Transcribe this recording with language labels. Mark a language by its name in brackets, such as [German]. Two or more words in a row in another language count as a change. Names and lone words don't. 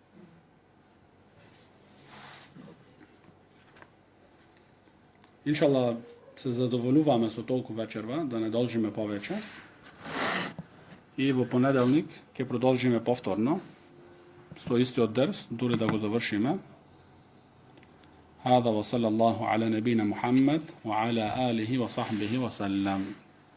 [Macedonian] Иншалла, се задоволуваме со толку вечерва, да не должиме повеќе. И во понеделник ќе продолжиме повторно со истиот дерс, дури да го завршиме. [Arabic] هذا وصلى الله على نبينا محمد وعلى آله وصحبه وسلم.